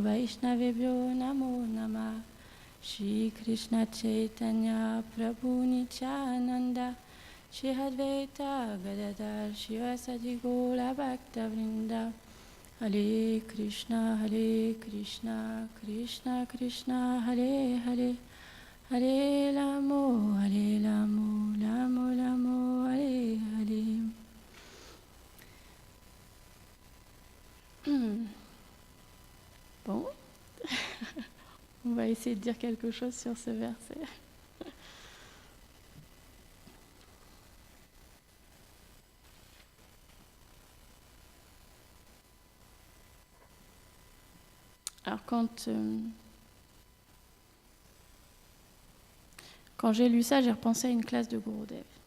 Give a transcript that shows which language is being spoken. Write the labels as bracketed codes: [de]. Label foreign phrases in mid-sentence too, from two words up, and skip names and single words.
[sa] वैष्णवेभ्यो नमो नमः श्री कृष्ण चैतन्य प्रभु नित्यानन्द श्री अद्वैत गदाधर श्रीवासादि गौर भक्त वृन्द हरे कृष्ण कृष्ण कृष्ण हरे हरे हरे राम राम राम हरे हरे. [fr] Bon, on va essayer de dire quelque chose sur ce verset. Alors quand j'ai lu ça, j'ai repensé à une classe de Gurudev.